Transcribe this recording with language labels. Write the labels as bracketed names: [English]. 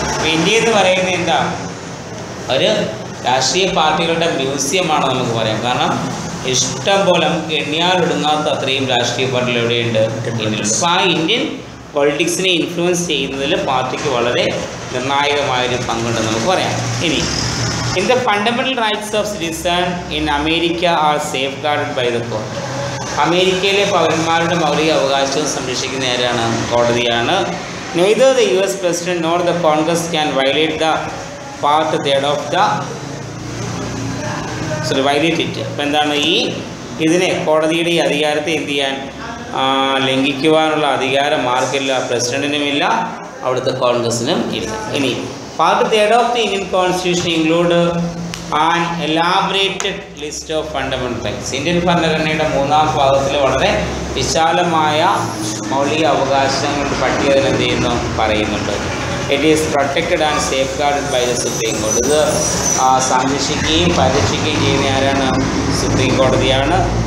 [Malayalam] അപ്പോൾ ഇന്ത്യ എന്ന് പറയുന്നത് എന്താ, ഒരു രാഷ്ട്രീയ പാർട്ടികളുടെ മ്യൂസിയമാണ് നമുക്ക് പറയാം. കാരണം ഇഷ്ടം പോലെ നമുക്ക് എണ്ണിയാലൊടുങ്ങാത്ത അത്രയും രാഷ്ട്രീയ പാർട്ടികൾ എവിടെയുണ്ട്, ഇന്ത്യയിലുണ്ട്. അപ്പോൾ ആ ഇന്ത്യൻ പൊളിറ്റിക്സിനെ ഇൻഫ്ലുവൻസ് ചെയ്യുന്നതിൽ പാർട്ടിക്ക് വളരെ നിർണായകമായൊരു പങ്കുണ്ടെന്ന് നമുക്ക് പറയാം. [English] ഇനി in the fundamental rights of citizen in America are safeguarded by the court. [Malayalam] അമേരിക്കയിലെ പൗരന്മാരുടെ മൗലിക അവകാശവും സംരക്ഷിക്കുന്ന ആരാണ്, കോടതിയാണ്. [English] neither the US president nor the Congress can violate the part third of the violate it. [Malayalam] അപ്പോൾ എന്താണ്, ഇതിനെ കോടതിയുടെ ഈ അധികാരത്തെ എന്ത് ചെയ്യാൻ, ലംഘിക്കുവാനുള്ള അധികാരം ആർക്കില്ല, പ്രസിഡന്റിനുമില്ല, അവിടുത്തെ കോൺഗ്രസിനും ഇല്ല. [English] ഇനി Part 3 of the Indian Constitution include an elaborated list of fundamental rights. [Malayalam] Indian ഭരണഘടനയുടെ 3-ാം ഭാഗത്തിൽ വളരെ വിശാലമായ മൗലിക അവകാശങ്ങളുടെ പട്ടിക എന്ത് ചെയ്യുന്നു, പറയുന്നുണ്ട്. [English] It is protected and safeguarded by the supreme കോടതി. [Malayalam] ഇത് സംരക്ഷിക്കുകയും പരിരക്ഷിക്കുകയും ചെയ്യുന്ന ആരാണ്, സുപ്രീം കോടതിയാണ്.